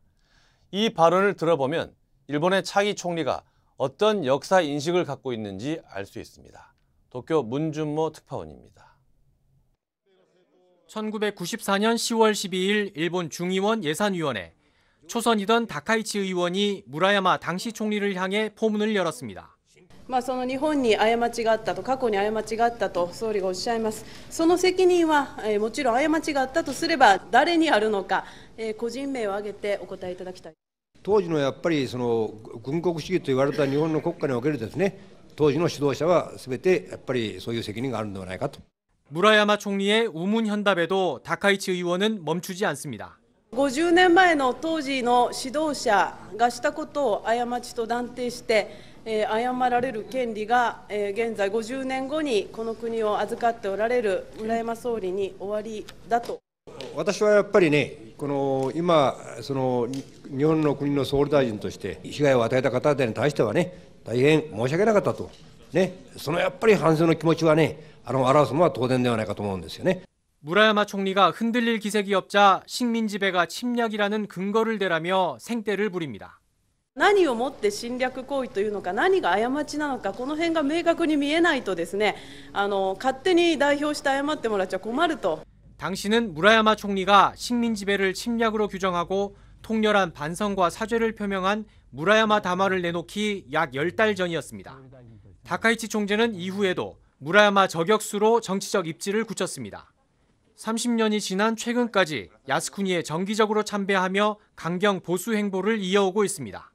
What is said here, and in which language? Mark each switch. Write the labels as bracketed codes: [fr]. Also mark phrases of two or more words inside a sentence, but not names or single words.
[ko] 이 발언을 들어보면 일본의 차기 총리가 어떤 역사 인식을 갖고 있는지 알 수 있습니다. 도쿄 문준모 특파원입니다. 1994년 10월 12일 일본 중의원 예산위원회, 초선이던 다카이치 의원이 무라야마 당시 총리를 향해 포문을 열었습니다. [ja] その日本に過ちがあったと、過去に過ちがあったと総理がおっしゃいます。その責任はもちろん過ちがあったとすれば誰にあるのか、個人名を挙げてお答えいただきたい。当時のやっぱりその軍国主義と言われた日本の国家におけるですね、当時の指導者は全てやっぱりそういう責任があるのではないかと。 [ko] 무라야마 총리의 우문 현답에도 다카이치 의원은 멈추지 않습니다. [ja] 50 年前の当時の指導者がしたことを過ちと断定して。謝られる権利が現在50年後にこの国を預かっておられる村山総理に終わりだと。私はやっぱりね、この今その日本の国の総理大臣として被害を与えた方々に対してはね、大変申し訳なかったとね、そのやっぱり反省の気持ちはね、表すのは当然ではないかと思うんですよね。 [ko] 무라야마 총리가 흔들릴 기색이 없자 식민지배가 침략이라는 근거를 대라며 생떼를 부립니다. [ja] 何をもって侵略行為というのか、何が過ちなのか、この辺が明確に見えないとですね、勝手に代表して謝ってもらっちゃ困ると。 [ko] 당시는 무라야마 총리가 식민지배를 침략으로 규정하고 통렬한 반성과 사죄를 표명한 무라야마 담화를 내놓기 약 10달 전이었습니다. 다카이치 총재는 이후에도 무라야마 저격수로 정치적 입지를 굳혔습니다. 30년이 지난 최근까지 야스쿠니에 정기적으로 참배하며 강경 보수 행보를 이어오고 있습니다.